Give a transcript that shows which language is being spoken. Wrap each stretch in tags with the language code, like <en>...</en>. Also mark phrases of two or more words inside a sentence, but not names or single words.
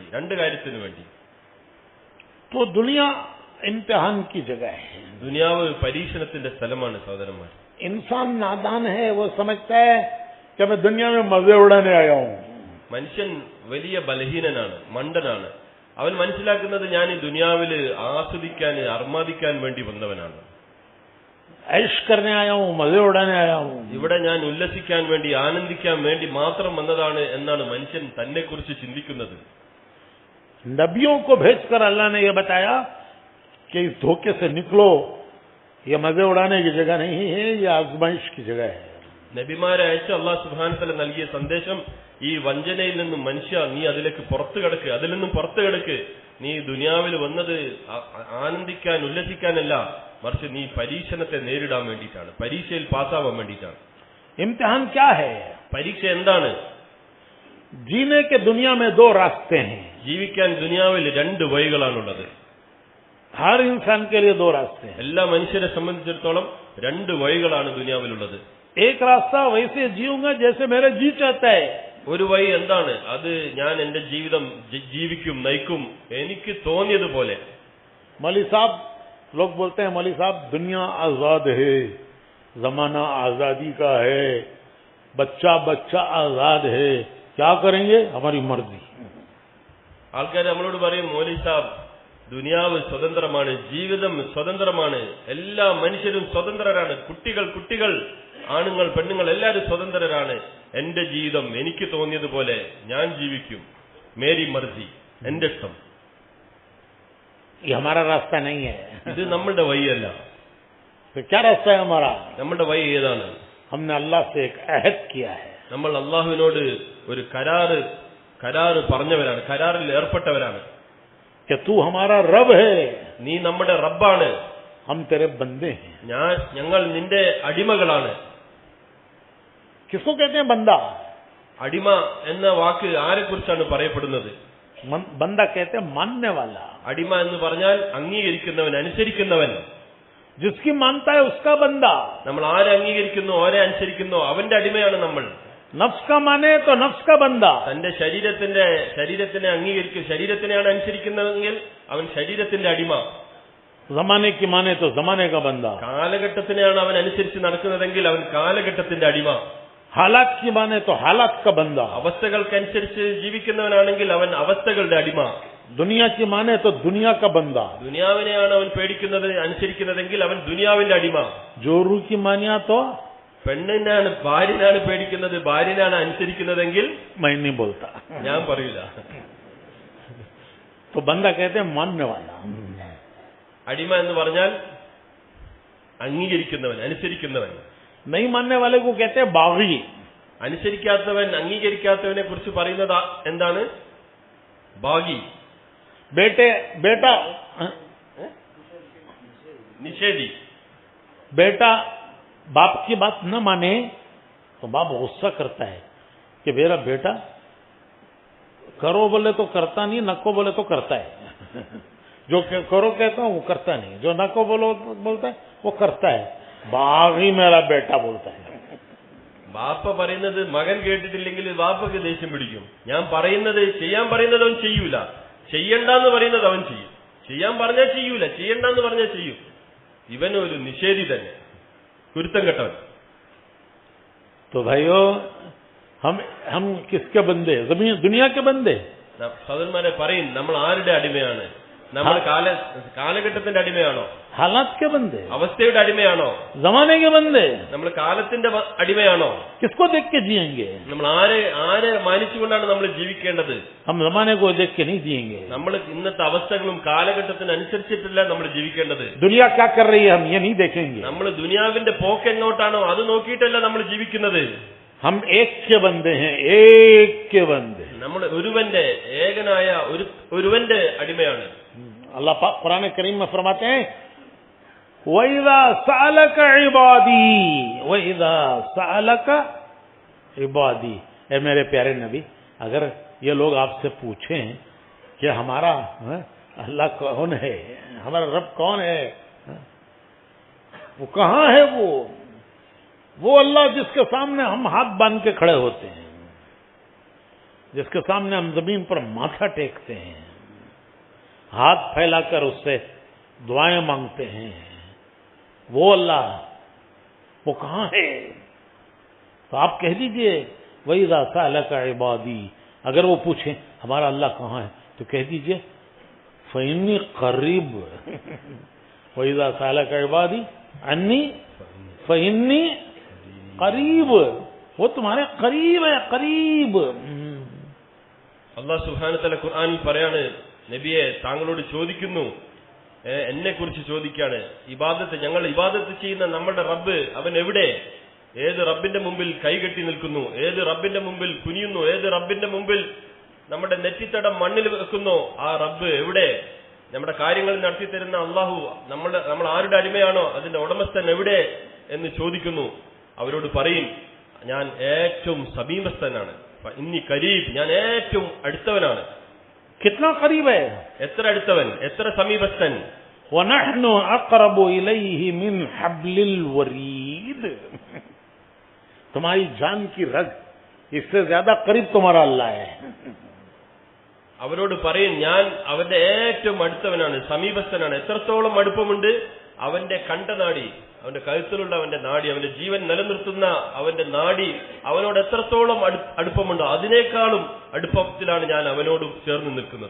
<ml>രണ്ട് കാര്യത്തിന് വേണ്ടി.</ml> <ur>تو دنیا امتحان کی جگہ ہے.</ur> <ml>ദുനിയാവ് പരീക്ഷണത്തിന്റെ സ്ഥലമാണ് സഹോദരന്മാർ.</ml> <ur>انسان نادان ہے، وہ سمجھتا ہے کہ میں دنیا میں مزے اڑانے آیا ہوں.</ur> <ml>മനുഷ്യൻ വലിയ ബലഹീനനാണ്, മണ്ടനാണ്. അവൻ മനസ്സിലാക്കുന്നത് ഞാൻ ഈ ദുനിയാവിൽ ആസ്വദിക്കാൻ, അർമാദിക്കാൻ വേണ്ടി വന്നവനാണ്.</ml> <ur>عیش کرنے آیا ہوں، مزے اڑانے آیا ہوں.</ur> <ml>ഇവിടെ ഞാൻ ഉല്ലസിക്കാൻ വേണ്ടി, ആനന്ദിക്കാൻ വേണ്ടി മാത്രം വന്നതാണ് എന്നാണ് മനുഷ്യൻ തന്നെ കുറിച്ച് ചിന്തിക്കുന്നത്.</ml> <ur>نبیوں کو بھیج کر اللہ نے یہ بتایا کہ اس دھوکے سے نکلو، یہ مزے اڑانے کی جگہ نہیں ہے، یہ آزمائش کی جگہ ہے.</ur> <ml>നബിമാരെ അയച്ച്</ml> <ar>الله سبحانه وتعالى</ar> <ml>നൽകിയ സന്ദേശം, ഈ വഞ്ചനയിൽ നിന്നും മനുഷ്യ നീ അതിലേക്ക് പുറത്തു കിടക്ക്, അതിൽ നിന്നും പുറത്തു കിടക്ക്. നീ ദുനിയാവിൽ വന്നത് ആനന്ദിക്കാൻ, ഉല്ലസിക്കാനല്ല, മറിച്ച് നീ പരീക്ഷണത്തെ നേരിടാൻ വേണ്ടിയിട്ടാണ്, പരീക്ഷയിൽ പാസ്സാവാൻ വേണ്ടിയിട്ടാണ്.</ml> <ur>امتحان کیا ہے?</ur> <ml>പരീക്ഷ എന്താണ്?</ml> <ur>جینے کے دنیا میں دو راستے ہیں.</ur> <ml>ജീവിക്കാൻ ദുനിയാവിൽ രണ്ട് വഴികളാണുള്ളത്.</ml> <ur>ہر انسان کے لیے دو راستے ہیں.</ur> <ml>എല്ലാ മനുഷ്യരെ സംബന്ധിച്ചിടത്തോളം രണ്ട് വഴികളാണ് ദുനിയാവിലുള്ളത്.</ml> <ur>ایک راستہ ویسے جیوں گا جیسے میرا جی چاہتا ہے.</ur> <ml>ഒരു വഴി എന്താണ്? അത് ഞാൻ എന്റെ ജീവിതം ജീവിക്കും, നയിക്കും എനിക്ക് തോന്നിയതുപോലെ.</ml> <ur>مولوی صاحب، لوگ بولتے ہیں مولوی صاحب دنیا آزاد ہے، زمانہ آزادی کا ہے، بچہ بچہ آزاد ہے، کیا کریں گے، ہماری مرضی.</ur> <ml>ആൾക്കാർ നമ്മളോട് പറയും,</ml> <ur>مولوی صاحب</ur> <ml>ദുനിയാവ് സ്വതന്ത്രമാണ്, ജീവിതം സ്വതന്ത്രമാണ്, എല്ലാ മനുഷ്യരും സ്വതന്ത്രരാണ്, കുട്ടികൾ, ആണുങ്ങൾ, പെണ്ണുങ്ങൾ എല്ലാവരും സ്വതന്ത്രരാണ്. എന്റെ ജീവിതം എനിക്ക് തോന്നിയതുപോലെ ഞാൻ ജീവിക്കും,</ml> <ur>میری مرضی,</ur> <ml>എന്റെ ഇഷ്ടം.</ml> <ur>یہ ہمارا راستہ نہیں ہے.</ur> <ml>ഇത് നമ്മളുടെ വഴിയല്ല.</ml> <ur>تو کیا راستہ ہے ہمارا?</ur> <ml>നമ്മളുടെ വഴി ഏതാണ്?</ml> <ur>ہم نے اللہ سے ایک عہد کیا ہے.</ur> <ml>നമ്മൾ അള്ളാഹുവിനോട് ഒരു കരാറ് പറഞ്ഞവരാണ്, കരാറിൽ ഏർപ്പെട്ടവരാണ്.</ml> <ur>کہ تو ہمارا رب ہے,</ur> <ml>നീ നമ്മുടെ റബ്ബാണ്,</ml> <ur>ہم تیرے بندے ہیں.</ur> <ml>ഞങ്ങൾ നിന്റെ അടിമകളാണ്.</ml> <ur>کس کو کہتے ہیں بندہ?</ur> <ml>അടിമ എന്ന വാക്ക് ആരെക്കുറിച്ചാണ് പറയപ്പെടുന്നത്?</ml> <ur>بندہ کہتے ہیں ماننے والا.</ur> <ml>അടിമ എന്ന് പറഞ്ഞാൽ അംഗീകരിക്കുന്നവൻ, അനുസരിക്കുന്നവൻ.</ml> <ur>جس کی مانتا ہے اس کا بندہ.</ur> <ml>നമ്മൾ ആരെ അംഗീകരിക്കുന്നു, ആരെ അനുസരിക്കുന്നു, അവന്റെ അടിമയാണ് നമ്മൾ.</ml> <ur>نفس کا مانے تو نفس کا بندہ.</ur> <ml>തന്റെ ശരീരത്തിനെ അംഗീകരിക്കും, ശരീരത്തിനെയാണ് അനുസരിക്കുന്നതെങ്കിൽ അവൻ ശരീരത്തിന്റെ അടിമ.</ml> <ur>زمانے کی مانے تو زمانے کا بندہ.</ur> <ml>കാലഘട്ടത്തിനെയാണ് അവൻ അനുസരിച്ച് നടക്കുന്നതെങ്കിൽ അവൻ കാലഘട്ടത്തിന്റെ അടിമ.</ml> <ur>حالات کی مانے تو حالات کا بندہ.</ur> <ml>അവസ്ഥകൾക്കനുസരിച്ച് ജീവിക്കുന്നവനാണെങ്കിൽ അവൻ അവസ്ഥകളുടെ അടിമ.</ml> <ur>دنیا کی مانے تو دنیا کا بندہ.</ur> <ml>ദുനിയാവിനെയാണ് അവൻ പേടിക്കുന്നത്, അനുസരിക്കുന്നതെങ്കിൽ അവൻ ദുനിയാവിന്റെ അടിമ.</ml> <ur>جورو کی مانیا تو</ur> <ml>ഭാര്യനാണ് പേടിക്കുന്നത്, ഭാര്യനാണ് അനുസരിക്കുന്നതെങ്കിൽ</ml> <ur>میں نہیں بولتا.</ur> <ml>ഞാൻ പറയൂല.</ml> <ur>تو بندہ کہتے ہیں ماننے والا.</ur> <ml>അടിമ എന്ന് പറഞ്ഞാൽ അംഗീകരിക്കുന്നവൻ, അനുസരിക്കുന്നവൻ.</ml> <ur>نہیں ماننے والے کو کہتے ہیں باغی.</ur> <ml>അനുസരിക്കാത്തവൻ, അംഗീകരിക്കാത്തവനെ കുറിച്ച് പറയുന്നത് എന്താണ്? ബാഗി,</ml> <ur>बेटा</ur> <ml>നിഷേധി.</ml> <ur>بیٹا باپ کی بات نہ مانے تو باپ غصہ کرتا ہے کہ میرا بیٹا کرو بولے تو کرتا نہیں، نکو بولے تو کرتا ہے. جو کرو کہتا ہوں وہ کرتا نہیں، جو نکو بولتا ہے وہ کرتا ہے. باغی میرا بیٹا بولتا ہے.</ur> <ml>ബാപ്പ പറയുന്നത് മകൻ കേട്ടിട്ടില്ലെങ്കിൽ ബാപ്പക്ക് ദേഷ്യം പിടിക്കും. ഞാൻ പറയുന്നത്, ചെയ്യാൻ പറയുന്നത് അവൻ ചെയ്യൂല, ചെയ്യണ്ടെന്ന് പറയുന്നത് അവൻ ചെയ്യും. ചെയ്യാൻ പറഞ്ഞാൽ ചെയ്യൂല, ചെയ്യണ്ടെന്ന് പറഞ്ഞാൽ ചെയ്യും. ഇവൻ ഒരു നിഷേധി തന്നെ, കുരുത്തം കെട്ടവൻ.</ml> <ur>تو بھائیو ہم کس کے بندے? زمین دنیا کے بندے.</ur> <ml>സഹോദരന്മാരെ പറയും, നമ്മൾ ആരുടെ അടിമയാണ്? നമ്മൾ കാലഘട്ടത്തിന്റെ അടിമയാണോ?</ml> <ur>حالات کے بندے,</ur> <ml>അവസ്ഥയുടെ അടിമയാണോ?</ml> <ur>زمانے کے بندے,</ur> <ml>നമ്മൾ കാലത്തിന്റെ അടിമയാണോ?</ml> <ur>کس کو دیکھ کے جئیں گے?</ur> <ml>നമ്മൾ ആരെ മാനിച്ചുകൊണ്ടാണ് നമ്മൾ ജീവിക്കേണ്ടത്?</ml> <ur>ہم زمانے کو دیکھ کے نہیں جئیں گے.</ur> <ml>നമ്മൾ ഇന്നത്തെ അവസ്ഥകളും കാലഘട്ടത്തിനനുസരിച്ചിട്ടല്ല നമ്മൾ ജീവിക്കേണ്ടത്.</ml> <ur>دنیا کیا کر رہی ہے ہم یہ نہیں دیکھیں گے.</ur> <ml>നമ്മൾ ദുനിയാവിന്റെ പോക്ക് എങ്ങോട്ടാണോ അത് നോക്കിയിട്ടല്ല നമ്മൾ ജീവിക്കുന്നത്.</ml> <ur>ہم ایک کے بندے ہیں، ایک کے بندے.</ur> <ml>നമ്മൾ ഏകനായ ഒരുവന്റെ അടിമയാണ്.</ml> <ur>اللہ پاک قرآن کریم میں فرماتے ہیں</ur> <ar>وإذا سألك عبادي، وإذا سألك عبادي,</ar> <ur>اے میرے پیارے نبی، اگر یہ لوگ آپ سے پوچھیں کہ ہمارا اللہ کون ہے، ہمارا رب کون ہے, وہ کہاں ہے، وہ اللہ جس کے سامنے ہم ہاتھ باندھ کے کھڑے ہوتے ہیں، جس کے سامنے ہم زمین پر ماتھا ٹیکتے ہیں، ہاتھ پھیلا کر اس سے دعائیں مانگتے ہیں، وہ اللہ وہ کہاں ہے? تو آپ کہہ دیجیے</ur> <ar>وإذا سألك عبادي,</ar> <ur>اگر وہ پوچھیں ہمارا اللہ کہاں ہے تو کہہ دیجیے</ur> <ar>فإني قريب، وإذا سألك عبادي عني فإني قريب,</ar> <ur>وہ تمہارے قریب ہے، قریب.</ur> <ar>الله سبحانه وتعالى</ar> <ml>ഖുർആനിൽ പറയാണ്, നബിയെ താങ്കളോട് ചോദിക്കുന്നു, എന്നെ കുറിച്ച് ചോദിക്കാണ്. ഞങ്ങൾ ഇബാദത്ത് ചെയ്യുന്ന നമ്മുടെ റബ്ബ് അവൻ എവിടെ? ഏത് റബ്ബിന്റെ മുമ്പിൽ കൈകെട്ടി നിൽക്കുന്നു? ഏത് റബ്ബിന്റെ മുമ്പിൽ കുനിയുന്നു? ഏത് റബ്ബിന്റെ മുമ്പിൽ നമ്മുടെ നെറ്റിത്തടം മണ്ണിൽ വെക്കുന്നു? ആ റബ്ബ് എവിടെ? നമ്മുടെ കാര്യങ്ങൾ നടത്തിത്തരുന്ന അള്ളാഹു നമ്മൾ ആരുടെ അടിമയാണോ അതിന്റെ ഉടമസ്ഥൻ എവിടെ എന്ന് ചോദിക്കുന്നു. അവരോട് പറയും, ഞാൻ ഏറ്റവും സമീപസ്ഥനാണ്.</ml> <ar>إني قريب,</ar> <ml>ഞാൻ ഏറ്റവും അടുത്തവനാണ്.</ml> <ur>کتنا قریب ہے?</ur> <ml>എത്ര അടുത്തവൻ, എത്ര സമീപസ്ഥൻ.</ml> <ar>ونحن أقرب إليه من حبل الوريد,</ar> <ur>تمہاری جان کی رگ اس سے زیادہ قریب تمہارا اللہ ہے.</ur> <ml>അവരോട് പറയും, ഞാൻ അവന്റെ ഏറ്റവും അടുത്തവനാണ്, സമീപസ്ഥനാണ്. എത്രത്തോളം അടുപ്പമുണ്ട്? അവന്റെ കണ്ഠനാടി, അവന്റെ കഴുത്തിലുള്ള അവന്റെ നാടി, അവന്റെ ജീവൻ നിലനിർത്തുന്ന അവന്റെ നാടി അവനോട് എത്രത്തോളം അടുപ്പമുണ്ടോ അതിനേക്കാളും അടുപ്പത്തിലാണ് ഞാൻ അവനോട് ചേർന്ന് നിൽക്കുന്നത്.</ml>